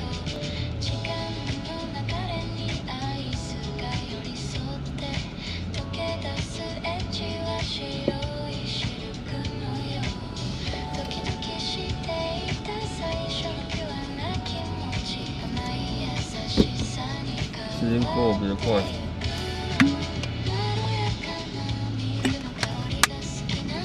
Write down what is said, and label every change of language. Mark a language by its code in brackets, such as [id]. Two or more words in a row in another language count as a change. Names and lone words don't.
[ja] 時間の流れにアイスが寄り添って溶け出すエッジは白いシルクのよう、ドキドキしていた最初のピュアな気持ち、甘い優しさに変わる。 [zh] 时间过得比较快。 [ja] まろやかな水の香りが好き、